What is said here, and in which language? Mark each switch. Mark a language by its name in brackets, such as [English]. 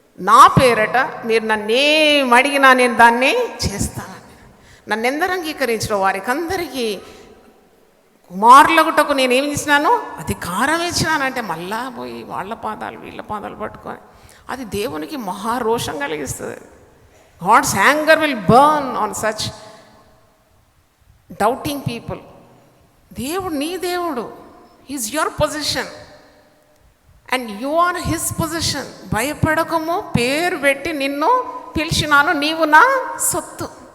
[Telugu] నా పేరట మీరు నన్నేం అడిగినా నేను దాన్ని చేస్తానని. నన్ను ఎందరు అంగీకరించిన వారికి అందరికీ కుమారులగుటకు నేనేం చేసినాను? అధికారం ఇచ్చినానంటే మళ్ళా పోయి వాళ్ళ పాదాలు వీళ్ళ పాదాలు పట్టుకొని అది దేవునికి మహారోషం కలిగిస్తుంది. [English] God's anger will burn on such doubting people. [Telugu] దేవుడు నీ దేవుడు. [English] He's your possession and you are his possession. [Telugu] భయపడకము, పేరు పెట్టి నిన్ను పిలిచినాను, నీవు నా సొత్తు.